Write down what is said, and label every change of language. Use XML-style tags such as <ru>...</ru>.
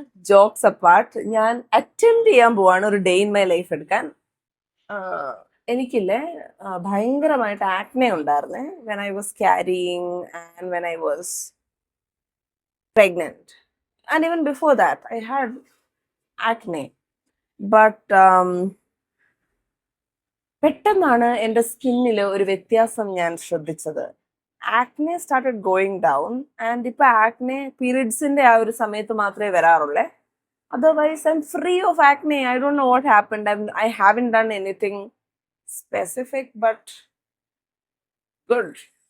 <en>jokes apart,</en> <ml>ഞാൻ attempt ചെയ്യാൻ പോവാണ് ഒരു ഡേ ഇൻ മൈ ലൈഫ് എടുക്കാൻ. എനിക്കില്ലേ ഭയങ്കരമായിട്ട് ആക്നെ ഉണ്ടായിരുന്നേ</ml> <en>When I was carrying and when I was pregnant. And even before that, I had acne.</en> <ml>But പെട്ടെന്നാണ് എൻ്റെ സ്കിന്നിൽ ഒരു വ്യത്യാസം ഞാൻ ശ്രദ്ധിച്ചത്.</ml> <en>acne started going down and</en> <ml>ഇപ്പൊ ആക്നെ പീരിയഡ്സിന്റെ ആ ഒരു സമയത്ത് മാത്രമേ വരാറുള്ളേ.</ml> <en>Otherwise I'm free of acne. I don't know what happened. I haven't done anything specific but good.</en>